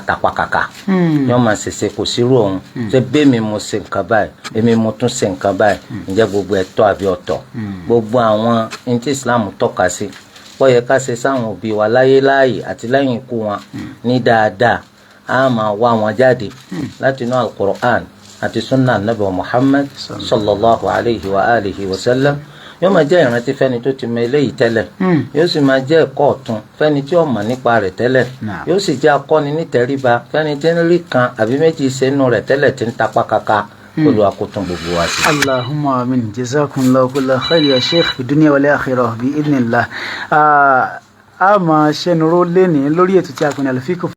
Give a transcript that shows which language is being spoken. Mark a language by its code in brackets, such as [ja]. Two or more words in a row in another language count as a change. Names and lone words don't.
[yo] tapa kàkà yóò máa ṣèṣe kò sírú òun ṣe bẹ́ẹ̀ mi mo ṣe nǹkan báyìí èmi mo tún ṣe nǹkan báyìí ǹjẹ́ gbogbo ẹ̀tọ́ àbí ọ̀tọ̀ gbogbo àwọn ní tí Islam tọ́ka sí wọ́n yẹ ká ṣe sáwọn òbí wa láyé láàyè àti lẹ́yìn ikú wọn ní dáadáa á máa wá wọn jáde láti inú al-Qur'an àti [ar] سنة نبي محمد صلى الله عليه وعلى آله وسلم [yo] yóò máa jẹ́ ìrántí fẹ́ni tó ti mọ eléyìí tẹ́lẹ̀ yóò sì máa jẹ́ ẹ̀kọ́ ọ̀tun fẹ́ni tí ó mọ̀ nípa rẹ̀ tẹ́lẹ̀ yóò sì jẹ́ akọ́ni nítẹríba fẹ́ni tí ń rí kan àbí méjì sínú rẹ̀ tẹ́lẹ̀ tí ń tapá kaka Olúwa kó tún gbogbo wa sí. [ar] اللهم آمين. جزاكم الله كل خير يا شيخ في الدنيا والآخرة بإذن الله. [yo] A máa ṣẹnuró lẹ́ni lórí ètò tí a kò ní àlùfíkò